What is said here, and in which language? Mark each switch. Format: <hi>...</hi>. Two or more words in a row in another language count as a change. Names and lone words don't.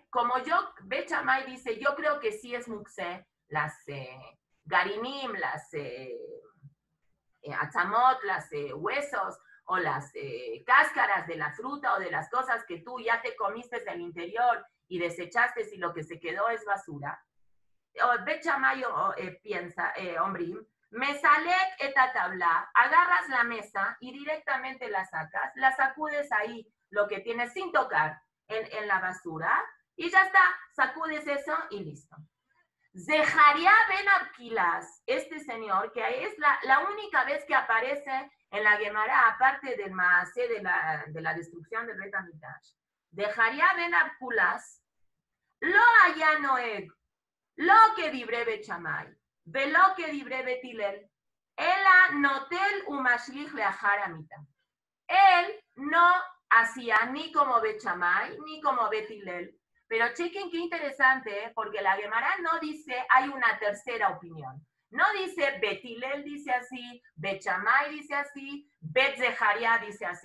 <es>Como Bet Shammai dice, yo creo que sí es muksé, las garinim, las atzamot, las huesos, o las cáscaras de la fruta o de las cosas que tú ya te comiste del interior y desechaste y lo que se quedó es basura. Bet Shammai piensa,</es> <he>אומרים מסלק את הטבלה,</he> <es>agarras la mesa y directamente la sacas, la sacudes ahí, lo que tienes sin tocar en la basura, y ya está, sacudes eso y listo. Zeharia ben Abkilas, este señor, que es la única vez que aparece en la Gemara, aparte del Maasé de la destrucción del Bet HaMikdash,</es> <he>זכריה בן אבקולס לא היה נוהג לא כדברי בית שמאי ולא כדברי בית הלל אלא נוטל ומשליך לאחר המטה.</he> <es>Él no hacía ni como Bet Shammai, ni como Bet Hillel. Pero chequen qué interesante, porque la Gemara no dice hay una tercera opinión. No dice Bet Hillel dice así, Bet Shammai dice así, Bet Zeharia dice así.</es>